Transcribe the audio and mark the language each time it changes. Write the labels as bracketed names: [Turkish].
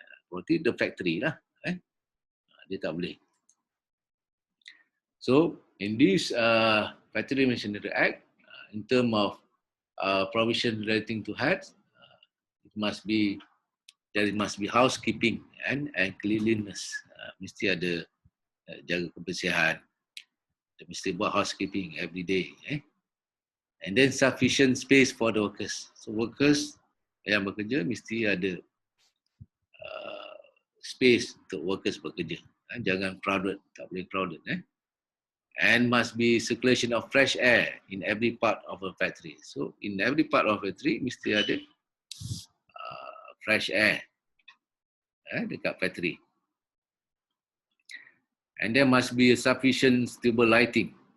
[English] Property the factory lah. [Malay] Dia tak boleh. [English] So in this Factory Machinery Act, in term of provision relating to health, there must be housekeeping and cleanliness. [Malay] Mesti ada jaga kebersihan. Dia mesti buat housekeeping [English] every day. And then sufficient space for the workers. [Malay] So workers yang bekerja mesti ada space untuk workers bekerja. Jangan crowded, tak boleh crowded. [English] And must be circulation of fresh air in every part of a factory. So in every part of a factory [Malay] mesti ada [English] fresh air dekat factory. And there must be a sufficient stable lighting.